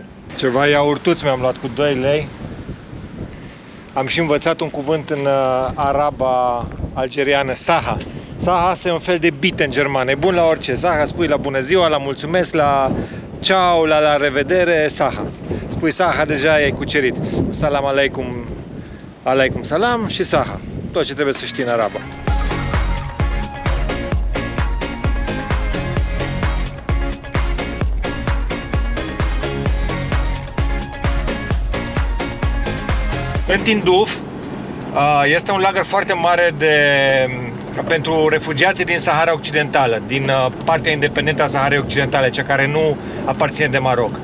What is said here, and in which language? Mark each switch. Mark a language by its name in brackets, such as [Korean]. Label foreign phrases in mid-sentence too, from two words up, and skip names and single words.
[Romanian] Ceva iaurtuți mi-am luat cu 2 lei. Am și învățat un cuvânt în araba algeriană, saha. Saha asta e un fel de bit în germană. E bun la orice. Saha spui la bună ziua, la mulțumesc, la ciao, la revedere, saha. Spui saha, deja ai cucerit. [Arabic] السلام عليكم، عليكم السلام și saha. [Romanian] Tot ce trebuie să știi în arabă. În Tindouf este un lagăr foarte mare pentru refugiații din Sahara Occidentală, din partea independentă a Saharei Occidentale, cea care nu aparține de Maroc.